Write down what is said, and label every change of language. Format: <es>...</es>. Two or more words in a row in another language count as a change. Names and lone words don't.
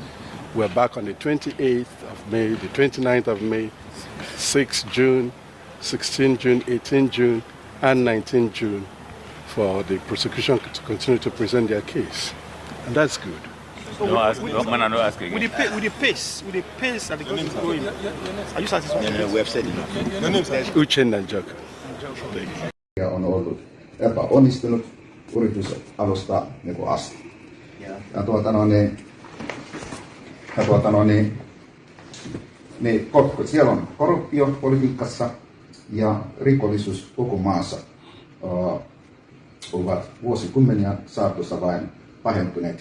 <en>We're back on the 28th of May, the 29th of May, 6 June, 16 June, 18 June, and 19 June for the prosecution to continue to present their case. And that's good. With the pace that the government is going, are you satisfied? No, we have said enough. Your name is Uchen Nanjaka.</en> <fi>On ollut epäonnistunut yritys alusta asti. Siellä on korruptio politiikassa ja rikollisuus koko maassa ovat vuosikymmeniä saatossa vain pahentuneet.</fi>